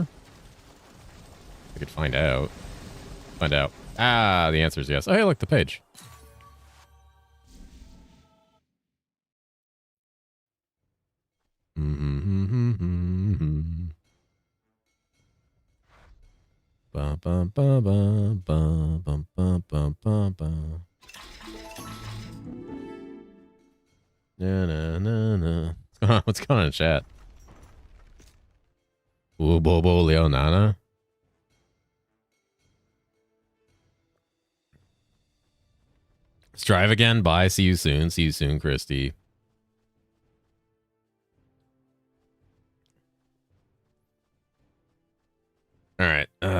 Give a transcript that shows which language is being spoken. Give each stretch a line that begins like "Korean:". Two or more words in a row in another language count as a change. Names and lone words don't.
English: I could find out. Find out. Ah, the answer is yes. Oh, hey, look, the page. Ba, ba, ba, ba, ba, ba, ba, ba, ba, ba. Na, na, na, na. What's going on in chat? Ooh, Bobo Leonana. Strive again. Bye. See you soon. See you soon, Christy. All right.